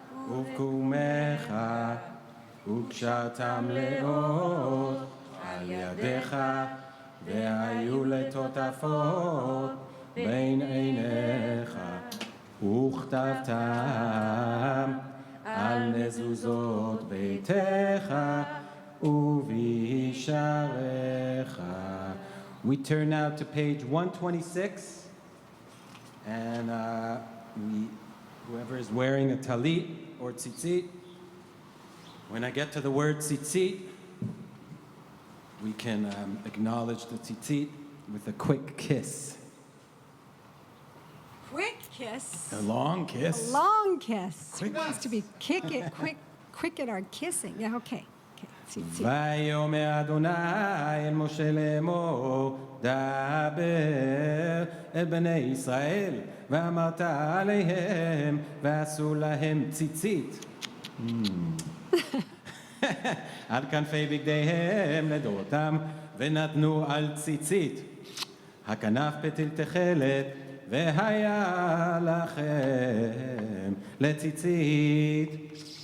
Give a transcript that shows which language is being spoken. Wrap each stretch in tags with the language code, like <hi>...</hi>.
<he>ובקומך וקשרתם לאות על ידיך והיו לטוטפות בין עיניך וכתבתם על מזוזות ביתך ובישעריך.</he> <en>We turn now to page 126, and whoever is wearing a talit or tzitzit, when I get to the word tzitzit, we can acknowledge the tzitzit with a quick kiss. Quick kiss. A long kiss. A long kiss. Quick It wants to be quick in our kissing. Yeah, okay.</en> <he>ויאמר אדוני אל משה לאמור דבר אל בני ישראל ואמרת עליהם ועשו להם ציצית על כנפי בגדיהם לדורותם ונתנו על ציצית הכנף פתיל תכלת והיה לכם לציצית</he>